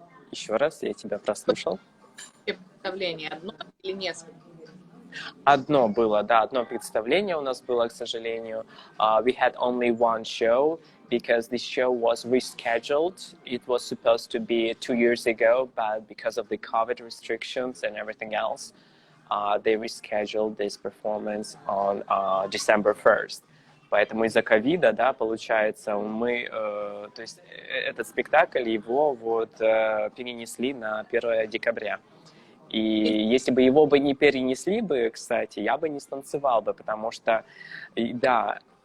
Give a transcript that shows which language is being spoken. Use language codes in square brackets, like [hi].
[ru] Еще раз, я тебя прослушал. Представление одно или несколько? Одно было, да, одно представление у нас было, к сожалению. [en] We had only one show because this show was rescheduled. It was supposed to be 2 years ago, but because of the COVID restrictions and everything else, they rescheduled this performance on December 1st. [ru] Поэтому из-за ковида, да, получается, мы, то есть этот спектакль, его перенесли на 1 декабря. И если бы его бы не перенесли бы, кстати, я бы не станцевал бы, потому что, да.